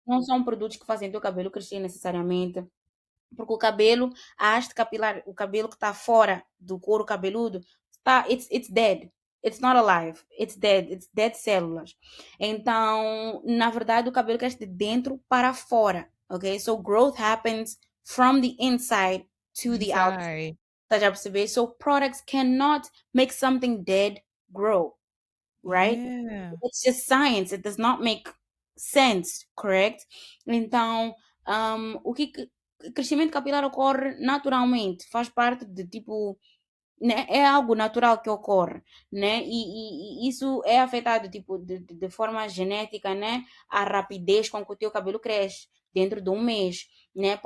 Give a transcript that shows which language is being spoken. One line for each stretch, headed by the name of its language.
Portuguese: não são produtos que fazem teu cabelo crescer necessariamente, porque o cabelo, a haste capilar, o cabelo que está fora do couro cabeludo,
English: it's dead. It's not alive. It's dead. It's dead
Portuguese: células. Então, na verdade, o cabelo cresce de dentro para fora. Ok?
English: So, growth happens from the inside to the outside. Inside.
Portuguese: Tá já perceber?
English: So, products cannot make something dead grow, right? Yeah. It's just science. It does not make sense, correct?
Portuguese: Então, o que crescimento capilar ocorre naturalmente, faz parte de tipo, né, é algo natural que ocorre, né? E isso é afetado tipo de forma genética, né? A rapidez com que o teu cabelo cresce dentro de um mês, né?